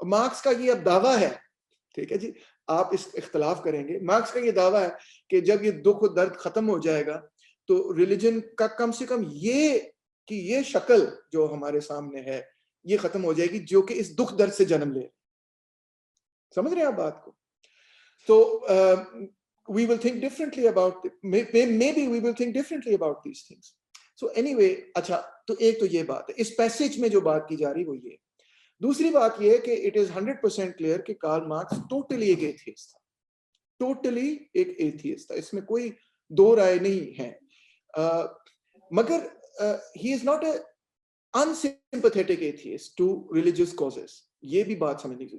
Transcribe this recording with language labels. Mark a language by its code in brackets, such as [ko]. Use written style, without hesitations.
[ur] Marks کا یہ اب دعویٰ ہے, ٹھیک ہے جی, آپ اس اختلاف کریں گے. مارکس کا یہ دعویٰ ہے کہ جب یہ دکھ و درد ختم ہو جائے گا تو ریلیجن کا کم سے کم یہ شکل جو ہمارے سامنے ہے یہ ختم ہو جائے گی جو کہ اس دکھ درد سے جنم لے. سمجھ رہے ہیں آپ بات کو؟ تو [en] we will think differently about maybe we will think differently about these things. [ur] So any way اچھا تو ایک تو یہ بات ہے اس پیسج میں جو بات کی جا رہی وہ یہ. دوسری بات یہ ہے کہ [en] it is 100% clear [ur] کہ کارل مارکس ٹوٹلی ایک ایتھیسٹ تھا, ٹوٹلی ایک ایتھیسٹ تھا, اس میں کوئی دو رائے نہیں ہے. [en] مگر he is not a unsympathetic atheist to religious causes. [ur] یہ بھی بات سمجھنے کی.